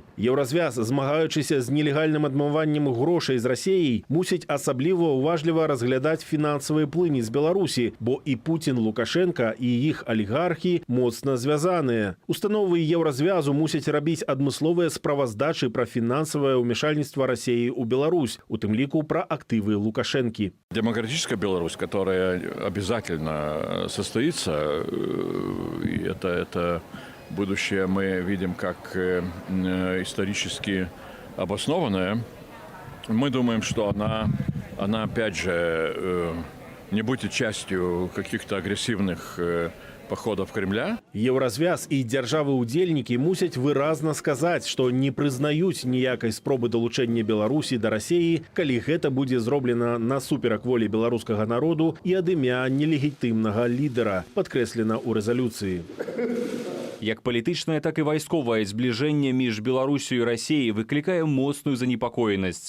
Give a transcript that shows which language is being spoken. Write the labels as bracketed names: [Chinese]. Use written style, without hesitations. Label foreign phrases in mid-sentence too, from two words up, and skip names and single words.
[Belarusian] Еўразвяз, змагаючыся з нелегальным адмываннем грошай з Расіяй, мусіць асабліва уважліва разглядаць фінансавыя плыні з Беларусі, бо і Пуцін, Лукашэнка і іх алігархі моцна звязаныя. Установы еўразвязу мусяць рабіць адмысловыя справаздачы пра фінансавае ўмешальніцтва Расіі у Беларусь, у тым лику [Russian] про активы Лукашенки. Демократическая Беларусь, которая обязательно состоится, и это будущее мы видим как исторически обоснованное, мы думаем, что она опять же не будет частью каких-то агрессивных походов Кремля. [Belarusian] Еўразвяз і дзяржавы-удзельнікі мусяць выразна сказаць, што не прызнаюць ніякай спробы далучэння Беларусі да Расіі, калі гэта будзе зроблена насуперак волі беларускага народу і ад імя нелегітымнага лідара, падкрэслена ў рэзалюцыі. Як палітычнае, так і вайсковае збліжэнне між Беларусю і Расіяй выклікае моцную занепакоенасць.